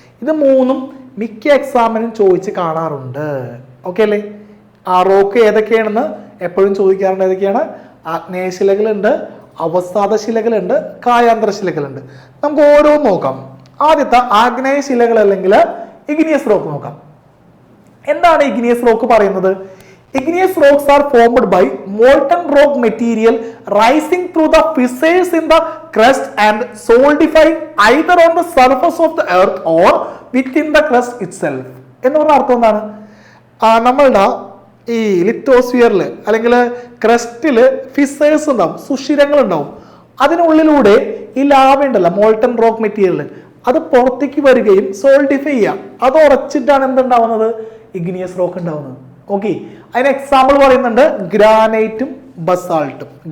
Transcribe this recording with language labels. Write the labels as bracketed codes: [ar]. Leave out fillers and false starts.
[ml] ഇത് 3ഉം മിക്ക എക്സാമിനും ചോദിച്ച് കാണാറുണ്ട്. ഓക്കെ അല്ലേ? ആ റോക്ക് ഏതൊക്കെയാണെന്ന് എപ്പോഴും ചോദിക്കാറുണ്ട്. ഏതൊക്കെയാണ്? ആഗ്നേയ ശിലകളുണ്ട്, അവസാദ ശിലകളുണ്ട്, കായാന്തര ശിലകളുണ്ട്. നമുക്ക് ഓരോന്ന് നോക്കാം. ആദ്യത്തെ ആഗ്നേയ ശിലകൾ അല്ലെങ്കിൽ ഇഗ്നിയസ് റോക്ക് നോക്കാം. എന്താണ് ഇഗ്നിയസ് റോക്ക് പറയുന്നത്? [en] Igneous rocks are formed by molten rock material rising through the fissures in the crust and solidifying either on the surface of the earth or within the crust itself. [ml] എന്ന് പറഞ്ഞ അർത്ഥം എന്താണ്? നമ്മളുടെ ഈ ലിത്തോസ്ഫിയറിൽ അല്ലെങ്കിൽ ക്രസ്റ്റില് ഫിസേഴ്സ് ഉണ്ടാവും, സുഷിരങ്ങൾ ഉണ്ടാവും. അതിനുള്ളിലൂടെ ഈ ലാവ ഉണ്ടല്ലോ, മോൾട്ടൺ റോക്ക് മെറ്റീരിയൽ, അത് പുറത്തേക്ക് വരികയും സോൾഡിഫൈ ചെയ്യാം. അത് ഉറച്ചിട്ടാണ് എന്തുണ്ടാവുന്നത്? ഇഗ്നിയസ് റോക്ക് ഉണ്ടാവുന്നത്. ഓക്കെ, അതിന് എക്സാമ്പിൾ പറയുന്നുണ്ട് ഗ്രാനൈറ്റും ബസാൾട്ടും.